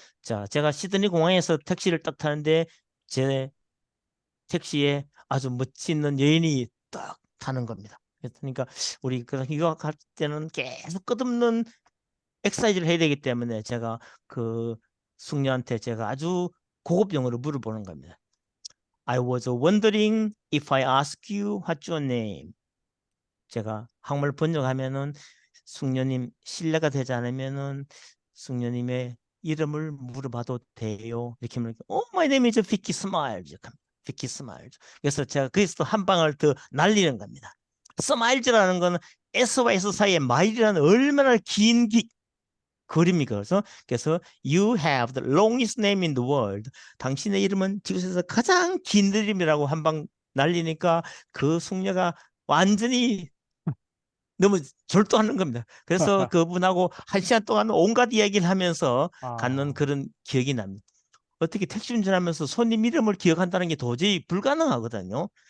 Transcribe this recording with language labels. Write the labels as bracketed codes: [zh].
[ko] 자, 제가 시드니 공항에서 택시를 딱 타는데 제 택시에 아주 멋있는 여인이 딱 타는 겁니다. 그러니까 우리 그 유학할 때는 계속 끝없는 엑사이즈를 해야 되기 때문에 제가 그 숙녀한테 제가 아주 고급 영어로 물어보는 겁니다. [en] I was wondering if I ask you what's your name. [ko] 제가 한국말 번역하면은 숙녀님 실례가 되지 않으면은 숙녀님의 이름을 물어봐도 돼요. 이렇게 하면 [en] my name is Vicky Smiles. Vicky Smiles. [ko] 그래서 제가 거기서 또 한 방을 더 날리는 겁니다. Smiles라는 거는 S와 S 사이에 마일이라는 얼마나 긴 거리입니까? 그래서 [en] you have the longest name in the world. [ko] 당신의 이름은 지구에서 가장 긴 이름이라고 한 방 날리니까 그 숙녀가 완전히 너무 졸도하는 겁니다. 그래서 그분하고 1시간 동안 온갖 이야기를 하면서 갖는 아, 그런 기억이 납니다. 어떻게 택시 운전하면서 손님 이름을 기억한다는 게 도저히 불가능하거든요.